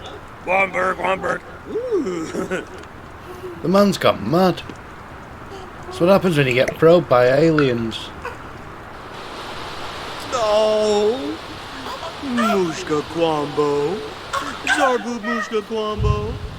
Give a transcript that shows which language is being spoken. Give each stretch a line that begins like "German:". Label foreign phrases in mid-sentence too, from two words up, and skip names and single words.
English: Womberg. Ooh. The man's got mad. That's what happens when you get probed by aliens. No. Mushka Kwambo. Zarbu Mushka Kwambo.